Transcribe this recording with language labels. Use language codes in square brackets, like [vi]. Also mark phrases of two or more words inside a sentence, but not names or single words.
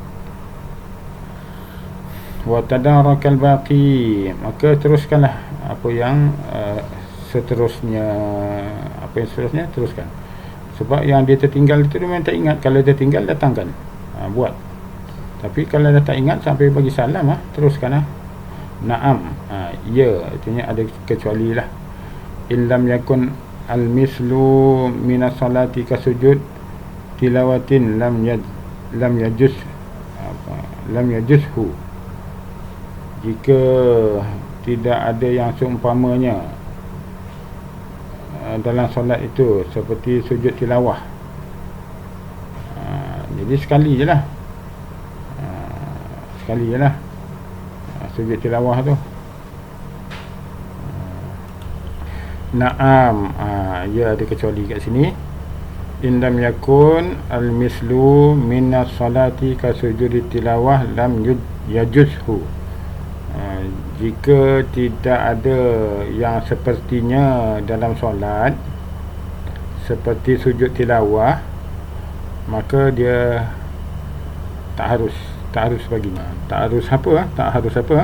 [ar] وتدارك الباقي, [ms] maka teruskanlah apa yang seterusnya, teruskan. Sebab yang dia tertinggal itu dia memang tak ingat. Kalau dia tinggal, datangkan, buat. Tapi kalau dah tak ingat sampai bagi salam, teruskan lah. Naam, ya, artinya ada kecuali lah. [ar] إن لم يكن المثل من الصلاة كسجود تلاوة لم يجزه. [ms] Jika tidak ada yang seumpamanya dalam solat itu seperti sujud tilawah, jadi sekali je lah, sujud tilawah tu. Naam, ya, ada kecuali kat sini. [ar] إن لم يكن المثل من الصلاة كسجود تلاوة لم يجزه. [ms] Jika tidak ada yang sepertinya dalam solat seperti sujud tilawah, maka dia tak harus baginya. Tak harus apa?